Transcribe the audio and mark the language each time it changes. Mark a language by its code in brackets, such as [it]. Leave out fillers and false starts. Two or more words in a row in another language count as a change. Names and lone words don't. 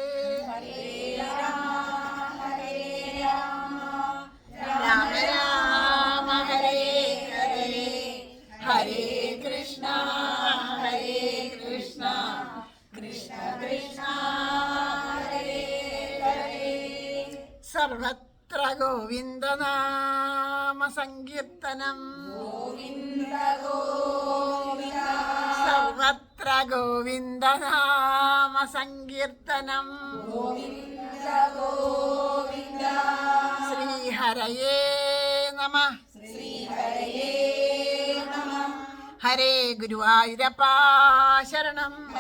[sa] രാമ രാമ ഹരേ ഹരേ ഹരേ കൃഷ്ണ കൃഷ്ണ കൃഷ്ണ ഹരേ ഹരേ സർവത്ര ഗോവിന്ദനാമ സങ്കീർത്തനം സർവത്ര ഗോവിന്ദനാമ സങ്കീർത്തനം ശ്രീഹരയേ നമഃ ഹരേ [ml] ഗുരുവായൂരപ്പ ശരണം